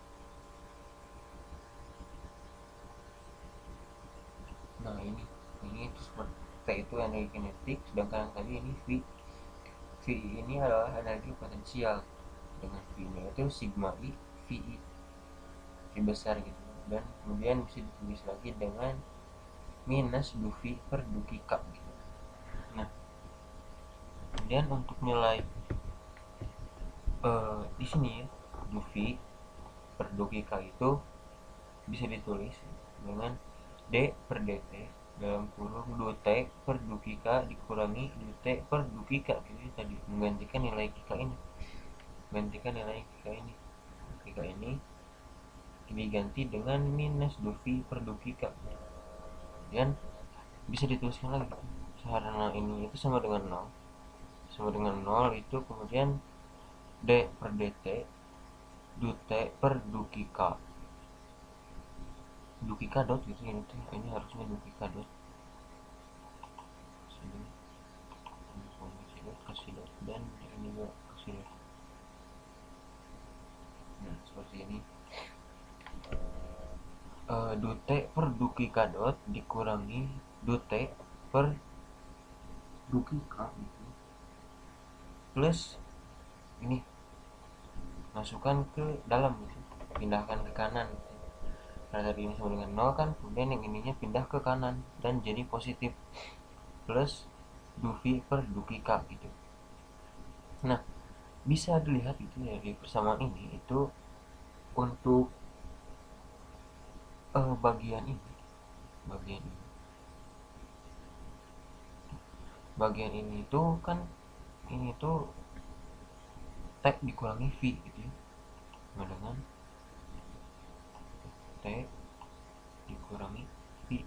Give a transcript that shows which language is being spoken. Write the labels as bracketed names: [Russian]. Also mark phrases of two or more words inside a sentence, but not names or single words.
[Indonesian] nah ini itu seperti T itu energi kinetik, sedangkan yang tadi ini V ini adalah energi potensial dengan V nya itu sigma I VI V besar gitu, dan kemudian bisa ditulis lagi dengan minus du V per du Kika gitu. Nah, kemudian untuk nilai di sini ya du V per du Kika itu bisa ditulis dengan d per dt dalam kurung du t per du Kika dikurangi du t per du Kika gitu tadi, menggantikan nilai Kika ini Kika ini diganti dengan minus du V per du Kika, dan bisa dituliskan lagi karena ini itu sama dengan 0 itu kemudian d per dt du t per du Kika dot gitu ini harusnya du Kika dot kasih dot dan ini juga kasih dot. Nah, seperti ini du t per du Kika dot dikurangi du t per du Kika gitu. Plus ini masukkan ke dalam gitu, pindahkan ke kanan gitu. Karena tadi ini sama dengan 0 kan, kemudian yang ininya pindah ke kanan dan jadi positif plus du V per du Kika gitu. Nah, bisa dilihat itu ya di persamaan ini itu untuk bagian ini bagian ini tuh kan ini tuh T dikurangi V gitu ya, sama dengan T dikurangi V.